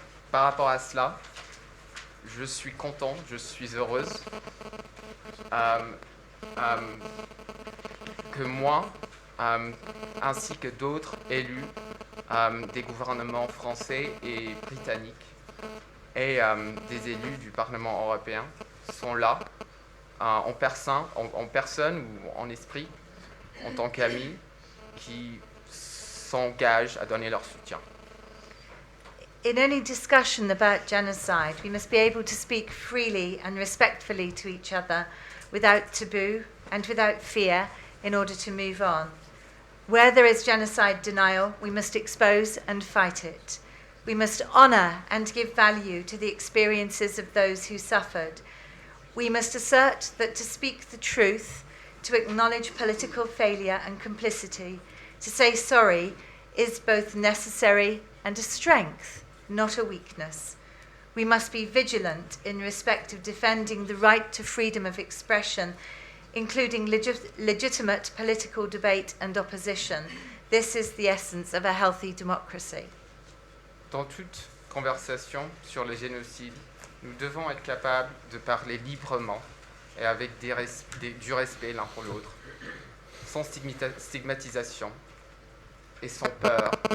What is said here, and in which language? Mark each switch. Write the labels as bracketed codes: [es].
[fr] Par rapport à cela, je suis content, je suis heureuse que moi, ainsi que d'autres élus des gouvernements français et britanniques et des élus du Parlement européen sont là en personne ou en esprit, en tant qu'amis, qui s'engagent à donner leur soutien. [en] In any discussion about genocide, we must be able to speak freely and respectfully to each other without taboo and without fear in order to move on. Where there is genocide denial, we must expose and fight it. We must honour and give value to the experiences of those who suffered. We must assert that to speak the truth, to acknowledge political failure and complicity, to say sorry, is both necessary and a strength, not a weakness. We must be vigilant in respect of defending the right to freedom of expression, including legitimate political debate and opposition. This is the essence of a healthy democracy. [fr] Dans toute conversation sur le génocide, nous devons être capables de parler librement et avec du respect l'un pour l'autre, sans stigmatisation et sans peur.